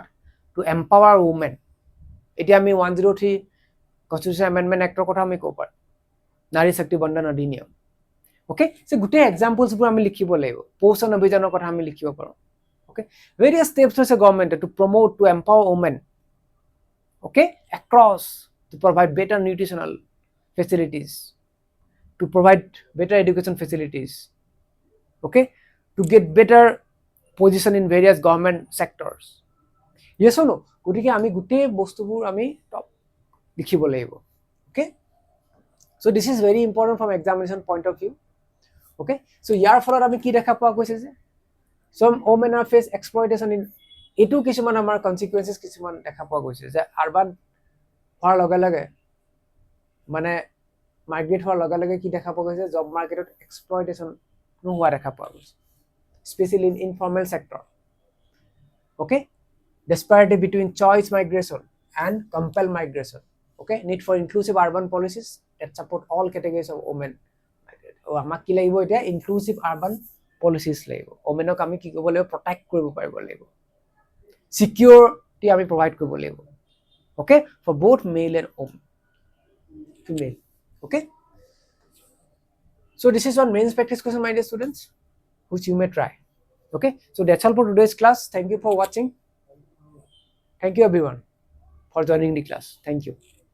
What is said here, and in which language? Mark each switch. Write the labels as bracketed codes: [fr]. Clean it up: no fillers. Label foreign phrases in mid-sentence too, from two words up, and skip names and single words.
[en] To empower women. [as] এতিয়া আমি 103 Constitution Amendment Act কথা আমি ক'ব পাৰোঁ, নাৰী শক্তি বন্দন অধিনিয়ম। [en] Okay, so [as] গোটেই examples বোৰ আমি লিখিব লাগিব, পোষণ অভিযানৰ কথা আমি লিখিব পাৰোঁ। [en] Okay, various steps হৈছে government to promote, to empower women, okay, across, to provide better nutritional facilities, to provide better education facilities, okay, to get better position in various government sectors. Yes or no? [as] গতিকে আমি গোটেই বস্তুবোৰ আমি টপ লিখিব লাগিব। [en] Okay, so this is very important from examination point of view. Okay, so [as] ইয়াৰ ফলত আমি কি দেখা পোৱা গৈছে যে [en] some women are face exploitation in, [as] এটো কিছুমান আমাৰ consequences কিছুমান দেখা পোৱা গৈছে যে আৰবান হোৱাৰ লগে লগে মানে মাইগ্ৰেট হোৱাৰ লগে লগে কি দেখা পোৱা গৈছে, জব মাৰ্কেটত এক্সপ্লইটেশ্যন নোহোৱা দেখা পোৱা গৈছে, [en] specially in informal sector. Okay, disparity between choice migration and compelled migration. Okay, need for inclusive urban policies that support all categories of women. [as] আমাক কি লাগিব এতিয়া, [en] inclusive urban policies [as] লাগিব, ওমেনক আমি কি কৰিব লাগিব, প্ৰটেক্ট কৰিব পাৰিব লাগিব, সিকিউৰিটি আমি প্ৰভাইড কৰিব লাগিব। [en] Okay, for both male and female. Okay, so this is one main practice question, my dear students, which you may try. Okay, so that's all for today's class. Thank you for watching. Thank you everyone for joining the class. Thank you.